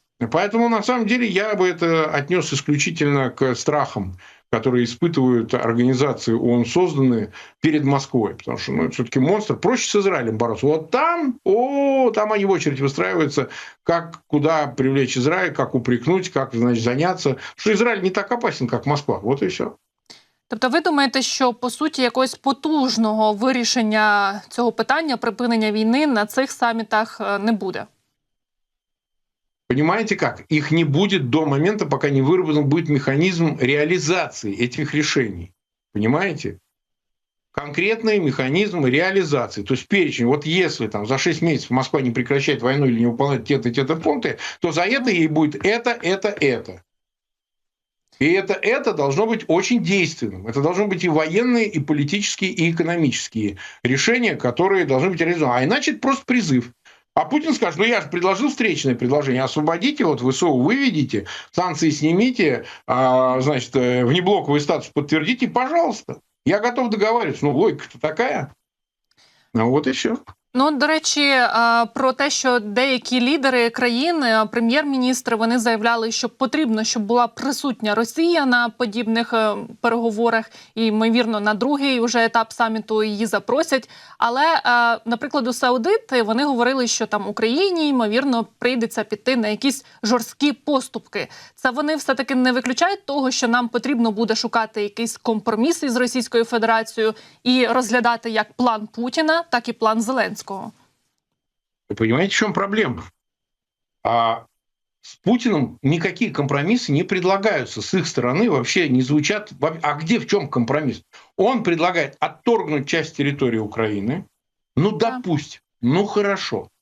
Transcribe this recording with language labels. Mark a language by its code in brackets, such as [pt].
[ru] Поэтому, на самом деле, я бы это отнес исключительно к страхам, которые испытывают организации ООН, созданные перед Москвой. Потому что это все-таки монстр. Проще с Израилем бороться. Вот там, там они в очередь выстраиваются, как, куда привлечь Израиль, как упрекнуть, как, значит, заняться. Потому что Израиль не так опасен, как Москва. Вот и все. [uk] Тобто ви думаєте, що, по суті, якогось потужного вирішення цього питання, припинення війни на цих самітах не буде? [ru] Понимаете как? Их не будет до момента, пока не выработан будет механизм реализации этих решений. Понимаете? Конкретный механизм реализации. То есть перечень. Вот если там за 6 месяцев Москва не прекращает войну или не выполняет те-то пункты, то за это ей будет это. И это должно быть очень действенным. Это должно быть и военные, и политические, и экономические решения, которые должны быть реализованы. А иначе это просто призыв. А Путин скажет, ну я же предложил встречное предложение, освободите, вот ВСУ выведите, санкции снимите, значит, внеблоковый статус подтвердите, пожалуйста. Я готов договариваться. Ну, логика-то такая. Ну, вот и все. [uk] Ну, до речі, про те, що деякі лідери країн, прем'єр-міністри, вони заявляли, що потрібно, щоб була присутня Росія на подібних переговорах, і, ймовірно, на другий вже етап саміту її запросять. Але, наприклад, саудити, вони говорили, що там Україні, ймовірно, прийдеться піти на якісь жорсткі поступки. Це вони все-таки не виключають того, що нам потрібно буде шукати якийсь компроміс із Російською Федерацією і розглядати як план Путіна, так і план Зеленського. [ru] Вы понимаете, в чем проблема? С Путиным никакие компромиссы не предлагаются. С их стороны вообще не звучат. А где, в чем компромисс? Он предлагает отторгнуть часть территории Украины. Ну, допустим. Ну, хорошо.